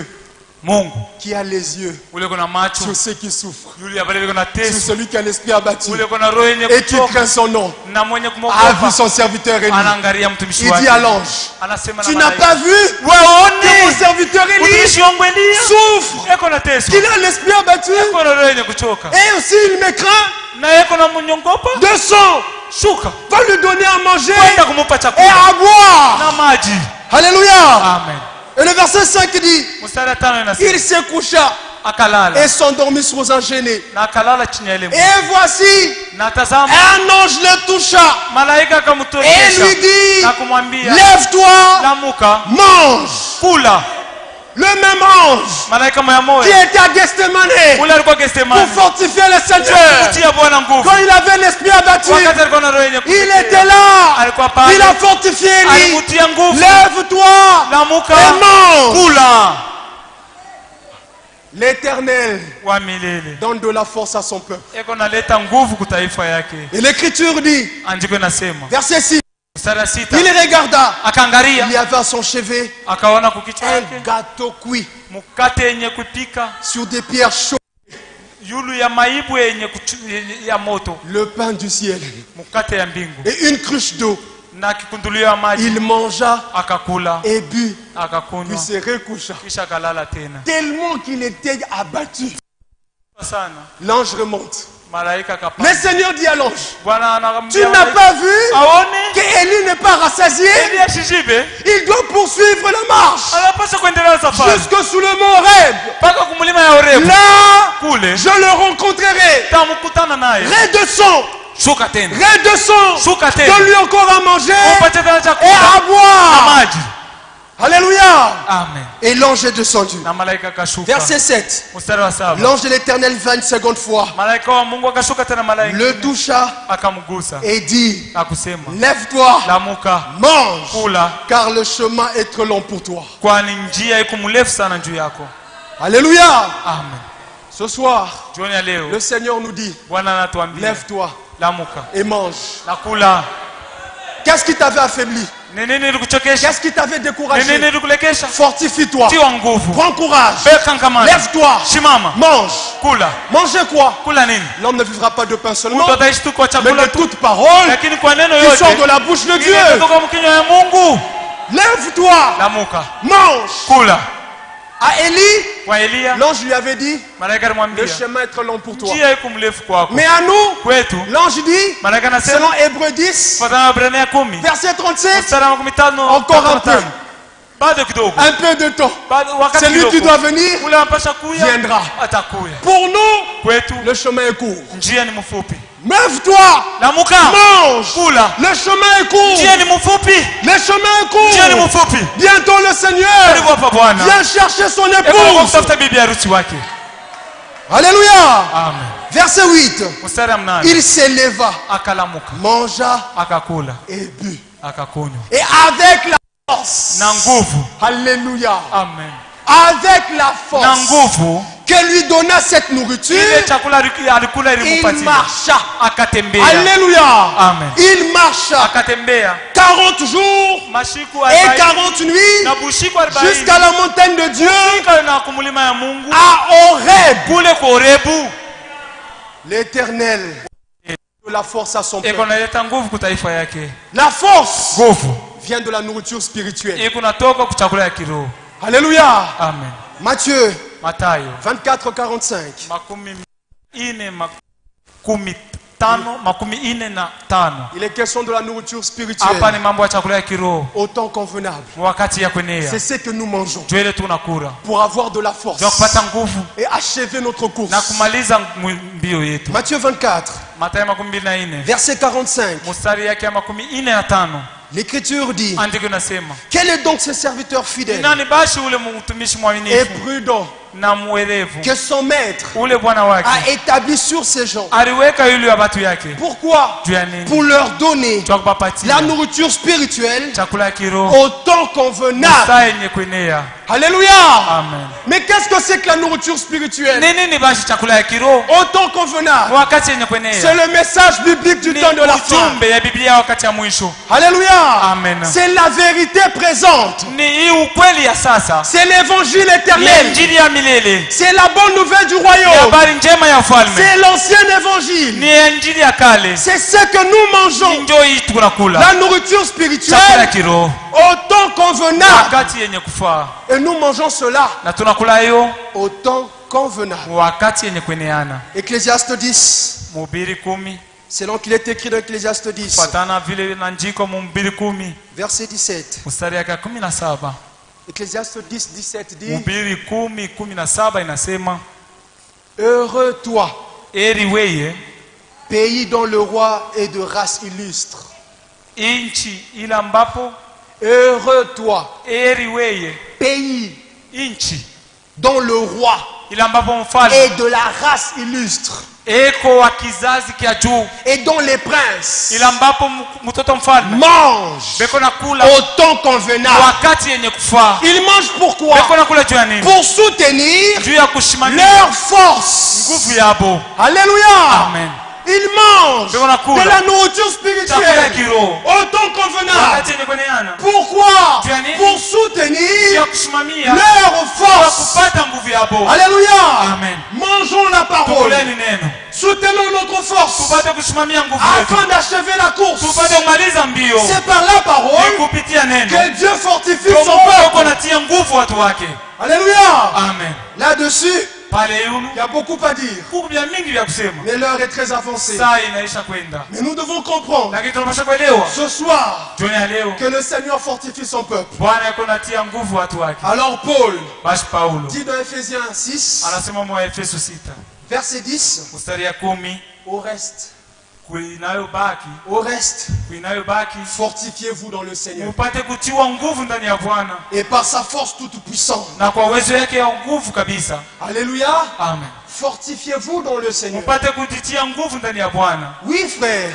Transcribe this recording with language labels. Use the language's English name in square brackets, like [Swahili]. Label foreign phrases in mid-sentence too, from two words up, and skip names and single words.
[Swahili] Mungu [French] qui a les yeux [Swahili] ule kuna macho, [French] sur ceux qui souffrent, [Swahili] yule abale kuna [French] sur [Swahili] teso, [French] celui qui a l'esprit abattu [Swahili] ule kuna roho yenye [French] et qui [Swahili] kuchoka [French] craint son nom, [Swahili] na mwenye [French] a vu [Swahili] kumogopa. [French] son serviteur Élie. [Swahili] Anaangalia mtumishi [French] Il [Swahili] wake. [French] dit à l'ange, [Swahili] Anasema na [French] tu n'as [Swahili] malaika, [French] pas vu que mon [Swahili] waone [French] serviteur Élie [Swahili] mtumishi wangu Eliya [French] souffre, [Swahili] eko na teso, [French] qu'il a l'esprit abattu [Swahili] eko na roho yenye kuchoka, [French] et aussi il me craint [Swahili] na eko na mnyongopa. [French] de sang. [Swahili] Shuka [French] Va lui donner à manger [Swahili] kwenda kumupa [French] et [Swahili] chakula [French] à boire. [Swahili] na maji. [French] Alléluia. [Swahili] Amen. [French] Et le verset 5 dit, [Swahili] Mstari 5 inasema [French] il se coucha [Swahili] akalala [French] et s'endormit sous un Géné. [Swahili] na akalala chini ya ile mti. [French] Et voici, [Swahili] Na tazama [French] un ange le toucha [Swahili] malaika [French] et [Swahili] akamtokesha [French] lui dit, [Swahili] na kumwambia [French] lève-toi, [Swahili] lamuka, [French] mange. [Swahili] kula. [French] Le même ange [Swahili] Malaika moya [French] qui [Swahili] moya [French] était à Gethsemane [Swahili] ule alikuwa [French] pour [Swahili] Gethsemane [French] fortifier le Seigneur. [Swahili] kutia Bwana nguvu. [French] Quand il avait l'esprit abattu, [Swahili] Wakati alikuwa na roho yenye [French] il [Swahili] kutetea, [French] était là. [Swahili] alikuwa pale, [French] Il a fortifié Élie. [Swahili] alimutia nguvu. [French] Lève-toi [Swahili] Lamuka, [French] et mange. [Swahili] kula. [French] L'Éternel [Swahili] Wa milele [French] donne de la force à son peuple. [Swahili] eko naleta nguvu kutaifa yake. [French] Et l'Écriture dit, [Swahili] Andiko inasema [French] verset 6, [Swahili] mstari wa 6, [French] il regarda, il [Swahili] akaangalia [French] y avait à son chevet [Swahili] akaona kukichwa [French] un [Swahili] yake [French] gâteau cuit [Swahili] mkate yenye kupika [French] sur des pierres chaudes, [Swahili] yulu ya maibu yenye ya moto, [French] le pain du ciel [Swahili] mkate ya mbingu [French] et une cruche d'eau. [Swahili] na kikundulio ya maji. [French] Il mangea [Swahili] Akakula [French] et but, [Swahili] akakunywa [French] puis se recoucha. [Swahili] kisha akalala tena. [French] Tellement qu'il était abattu. [Swahili] Sana [French] L'ange remonte. [Swahili] malaika [French] Le [Swahili] akapanda. [French] Seigneur dit à l'ange, [Swahili] Bwana [French] tu [Swahili] anaambia [French] n'as pas vu [Swahili] aone [French] qu'Élie n'est pas rassasié? [Swahili] Eli ashijibe, [French] Il doit poursuivre la marche [Swahili] anapaswa kuendelea na safari [French] jusque sous le mont Horeb. [Swahili] mpaka kumlima ya Horebu. [French] Là, [Swahili] Kule [French] je le rencontrerai. [Swahili] tamkutana naye. [French] Redescends, [Swahili] Shuka tena, [French] redescends. [Swahili] shuka tena, [French] Donne-lui encore à manger [Swahili] umpatie tena [French] et [Swahili] chakula [French] à [Swahili] na [French] boire. [Swahili] maji. [French] Alléluia. [Swahili] Amen. [French] Et l'ange est descendu. [Swahili] Na malaika akashuka. [French] Verset 7. [Swahili] Mstari wa 7. [French] L'ange de l'Éternel vint une seconde fois, [Swahili] Malaika wa Mungu akashuka tena malaika. [French] le toucha [Swahili] Akamgusa. [French] et dit, [Swahili] Akusema. [French] lève-toi, [Swahili] Lamuka. [French] mange, [Swahili] Kula. [French] car le chemin est trop long pour toi. [Swahili] Kwani njia iko mrefu sana juu yako. [French] Alléluia. [Swahili] Amen. [French] Ce soir, [Swahili] Jioni ya leo. [French] le Seigneur nous dit, [Swahili] Bwana anatuambia. [French] lève-toi [Swahili] Lamuka. [French] et mange. [Swahili] Nakula. [French] Qu'est-ce qui t'avait affaibli? [Swahili] Ni nini ilikuchokesha? [French] Qu'est-ce qui t'avait [Swahili] Ni [French] découragé? [Swahili] nini ilikulekesha? [French] Fortifie-toi. [Swahili] Tiwa nguvu. [French] Prends courage. [Swahili] Beka nkamani. [French] Lève-toi. [Swahili] Shimama. [French] Mange. [Swahili] Kula. [French] Mangez quoi? [Swahili] Kula nini? [French] L'homme ne vivra pas de pain seulement, [Swahili] Mtu ataishi tu kwa [French] mais [Swahili] chakula [French] de [Swahili] tu. [French] toute parole [Swahili] Lakini kwa neno [French] qui [Swahili] yote [French] sort de la bouche de Dieu. [Swahili] kutoka mkinywa ya Mungu. [French] Lève-toi. [Swahili] Lamuka. [French] Mange. [Swahili] Kula. [French] À Élie, [Swahili] Kwa Elia, [French] l'ange lui avait dit, [Swahili] malaika alimwambia, [French] le chemin est trop long pour toi. [Swahili] njia iko mrefu kwako. [French] Mais à nous, [Swahili] Kwetu, [French] l'ange dit, [Swahili] malaika anasema, [French] selon Hébreux 10, [Swahili] kufuatana na Waebrania 10, [French] verset 37, [Swahili] mstari wa 15, [French] encore un peu, [Swahili] bado kidogo. [French] un peu de temps. [Swahili] Bado wakati [French] Celui qui [Swahili] kidogo. [French] doit venir [Swahili] Ule anapasha kuya, [French] viendra. [Swahili] atakuya. [French] Pour nous, [Swahili] Kwetu, [French] le chemin est court. [Swahili] njia ni mfupi. [French] Lève-toi, [Swahili] Lamuka, [French] mange. [Swahili] kula. [French] Le chemin est court. [Swahili] Njia ni mfupi. [French] Le chemin est [Swahili] Njia ni [French] court. [Swahili] mfupi. [French] Bientôt le Seigneur [Swahili] Karibu hapa Bwana. [French] vient chercher son [Swahili] Eko [French] épouse. [Swahili] kutafuta bibi harusi wake. [French] Alléluia. [Swahili] Amen. [French] Verset 8. [Swahili] Mstari wa 8. [French] Il s'éleva, [Swahili] Akalamuka, [French] mangea [Swahili] akakula, [French] et but. [Swahili] akakunywa. [French] Et avec la force. [Swahili] Na nguvu. [French] Alléluia. [Swahili] Amen. [French] Avec la [Swahili] Na [French] force [Swahili] nguvu. [French] que lui donna cette nourriture, [Swahili] Ile chakula alikula [French] il [Swahili] ilimpatia. [French] marcha. [Swahili] Akatembea. [French] Alléluia. [Swahili] Amen. [French] Il marcha [Swahili] Akatembea [French] 40 jours [Swahili] mashiku [French] et [Swahili] 40 [French] 40 nuits [Swahili] na bushiku 40 [French] jusqu'à la montagne de Dieu [Swahili] fika na kumulima ya Mungu [French] à Horeb. [Swahili] kule kwa Horebu. [French] L'Éternel de la force à son [Swahili] Eko [French] peuple. [Swahili] naleta nguvu kwa taifa yake. [French] La force [Swahili] Nguvu [French] vient de la nourriture spirituelle. [Swahili] iko natoka kwa chakula ya kiroho. [French] Alléluia. [Swahili] Amen. [French] Matthieu [Swahili] Mathayo [French] 24:45. [Swahili] makumi ine makumi tano makumi ine na tano. [French] Il est question de la nourriture [Swahili] Hapa [French] spirituelle [Swahili] ni mambo ya chakula ya kiroho [French] au temps convenable. [Swahili] wakati ya kwenea. [French] C'est ce que nous mangeons [Swahili] Jwele tunakula [French] pour avoir de la force [Swahili] ndio kupata nguvu [French] et achever notre course. [Swahili] na kumaliza mbio yetu. [French] Matthieu 24, [Swahili] Mathayo makumi mbili na ine [French] verset 45. [Swahili] mstari yake ya makumi ine na tano. [French] L'Écriture dit, [Swahili] Andiko inasema, [French] quel est donc ce serviteur fidèle [Swahili] nani bashi ule mtumishi [French] et [Swahili] mwaminifu [French] prudent [Swahili] na mwerevu [French] que son maître [Swahili] ule bwana wake [French] a établi sur ces gens? [Swahili] aliweka yule ya watu yake [French] Pourquoi? [Swahili] juu ya nini? [French] Pour leur donner [Swahili] Kwa kupapatia [French] la nourriture spirituelle [Swahili] chakula ya kiroho [French] au temps convenable. [Swahili] saa yenye kuenea. [French] Alléluia. [Swahili] Amen. [French] Mais qu'est-ce que c'est que la nourriture spirituelle? [Swahili] Nini ni bashi chakula ya kiroho [French] Au temps convenable. [Swahili] wakati yenye [French] C'est [Swahili] kuenea? [French] le message biblique du [Swahili] Ni [French] temps de la fin. [Swahili] ujumbe ya Biblia wakati ya mwisho. [French] Alléluia. [Swahili] Amen. [French] C'est la vérité présente. [Swahili] Ni hii ukweli ya sasa. [French] C'est l'évangile [Swahili] Ni [French] éternel. [Swahili] injili ya milele. [French] C'est la bonne nouvelle du [Swahili] Ni [French] royaume. [Swahili] habari njema ya ufalme. [French] C'est l'ancien évangile. [Swahili] Ni injili ya kale. [French] C'est ce que nous mangeons. [Swahili] Njoo hii tunakula. [French] La nourriture [Swahili] Chakula ya [French] spirituelle [Swahili] kiroho [French] au temps convenable. [Swahili] wakati yenye kufaa. [French] Et nous mangeons cela [Swahili] Na tunakula hiyo [French] au temps convenable. [Swahili] wakati yenye kueneana. [French] Ecclésiaste 10. [Swahili] Mhubiri 10 [French] Selon qu'il est écrit dans Ecclésiaste 10, [Swahili] fatana vile inaandikwa Mhubiri 10 [French] verset 17. [Swahili] mstari yake 17. [French] Ecclésiaste 10, 17 dit, [Swahili] Mhubiri 10:17 inasema, [French] heureux toi, [Swahili] eri weye [French] pays dont le roi est de race illustre. [Swahili] inchi ile ambapo, [French] Heureux toi, [Swahili] eri weye [French] pays [Swahili] inchi [French] dont le roi [Swahili] ile ambapo mfalme [French] est de la race illustre [Swahili] eko wa kizazi kia juu, [French] et dont les princes [Swahili] ile ambapo mtoto mfalme [French] mangent [Swahili] beko nakula [French] au temps convenable. [Swahili] wakati yenye kufaa. [French] Ils mangent pourquoi? [Swahili] Beko nakula juu ya nini? [French] Pour soutenir [Swahili] Juu ya kushimamia [French] leur force. [Swahili] nguvu yabo. [French] Alléluia. [Swahili] Amen. [French] Ils mangent [Swahili] Beko [French] de la nourriture [Swahili] chakula ya [French] spirituelle [Swahili] kiroho [French] au temps convenable. [Swahili] wakati yenye kueneana. [French] Pourquoi? [Swahili] Juu ya nini? [French] Pour [Swahili] Juu [French] soutenir [Swahili] ya kushimamia [French] leur [Swahili] kwa [French] force. [Swahili] kupata nguvu yabo. [French] Alléluia. [Swahili] Amen. [French] Mangeons la parole. [Swahili] Tukuleni neno [French] Soutenons notre force [Swahili] tupate kusimamia nguvu yetu, [French] afin d'achever la course. [Swahili] tupate kumaliza mbio. [French] C'est par la [Swahili] Ni [French] parole [Swahili] kupitia neno [French] que Dieu fortifie [Swahili] Ndio [French] son [Swahili] Mungu yuko [French] peuple. [Swahili] anatia nguvu watu wake. [French] Alléluia. [Swahili] Amen. [French] Là-dessus, [Swahili] Pale yulu [French] il y a beaucoup à dire. [Swahili] kuku vya mingi vya kusema, [French] Mais l'heure est très avancée. [Swahili] saa inaisha kwenda, [French] Mais nous devons comprendre [Swahili] lakini tunapaswa kuelewa [French] ce soir [Swahili] jioni ya leo [French] que le Seigneur fortifie son peuple. [Swahili] Bwana yuko anatia nguvu watu wake. [French] Alors Paul [Swahili] Basi Paulo [French] dit dans Ephésiens 6, [Swahili] anasema mwa Efeso 6 [French] verset 10, [Swahili] mstari ya 10, [French] au reste, Au reste, fortifiez-vous dans le Seigneur. Et par sa force toute puissante. Alléluia. [Swahili] Amen. [French] Fortifiez-vous dans le Seigneur. Oui, frère.